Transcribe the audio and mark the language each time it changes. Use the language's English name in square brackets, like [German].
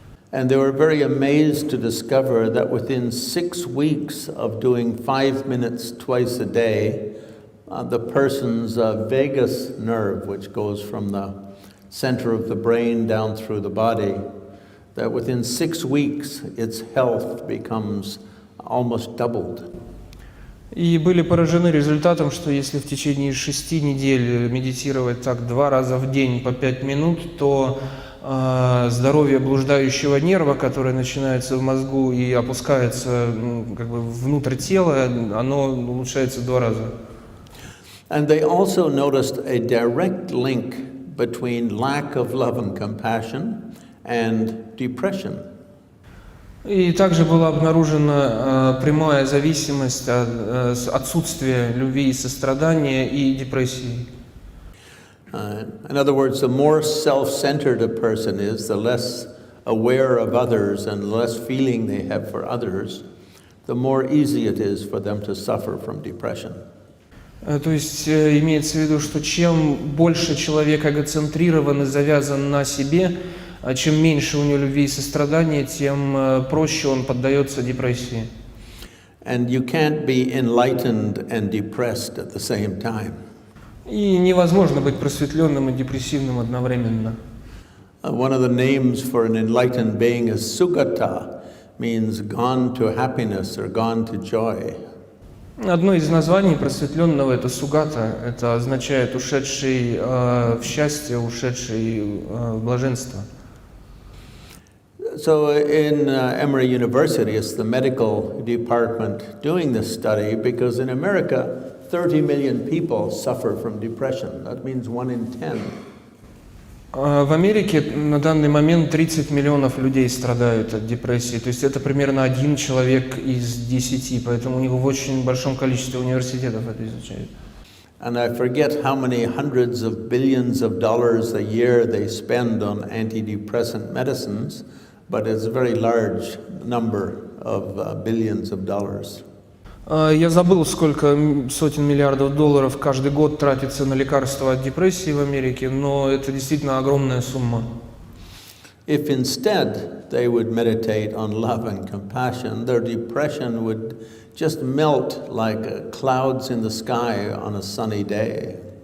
[English] And they were very amazed to discover that within 6 weeks of doing 5 minutes twice a day, the person's vagus nerve, which goes from the center of the brain down through the body, that within 6 weeks its health becomes almost doubled. [Russian] И были поражены результатом, что если в течение 6 недель медитировать так 2 раза в день по 5 минут, то здоровье блуждающего нерва, которое начинается в мозгу и опускается внутрь тела, оно улучшается 2 раза. [English] And they also noticed a direct link between lack of love and compassion and depression. [Russian] И также была обнаружена прямая зависимость от отсутствия любви и сострадания и депрессии. [English] In other words, the more self-centered a person is, the less aware of others and the less feeling they have for others, the more easy it is for them to suffer from depression. [Russian] То есть имеется в виду, что чем больше человек эгоцентрирован и завязан на себе, чем меньше у него любви и сострадания, тем проще он поддается депрессии. [English] And you can't be enlightened and depressed at the same time. [Russian] И невозможно быть просветленным и депрессивным одновременно. [English] One of the names for an enlightened being is Sugata, means gone to happiness or gone to joy. [Russian] Одно из названий просветленного — это сугата, это означает ушедший в счастье, ушедший в блаженство. [English] So in Emory University, it's the medical department doing this study because in America, 30 million people suffer from depression. That means 1 in 10. [Russian] В Америке на данный момент 30 миллионов людей страдают от депрессии, то есть это примерно 1 человек из 10, поэтому у них в очень большом количестве университетов это изучают. [English] And I forget how many hundreds of billions of dollars a year they spend on antidepressant medicines, but it's a very large number of billions of dollars. [Russian] Я забыл, сколько сотен миллиардов долларов каждый год тратится на лекарства от депрессии в Америке, но это действительно огромная сумма. [English] If instead they would meditate on love and compassion, their depression would just melt like clouds in the sky on a sunny day.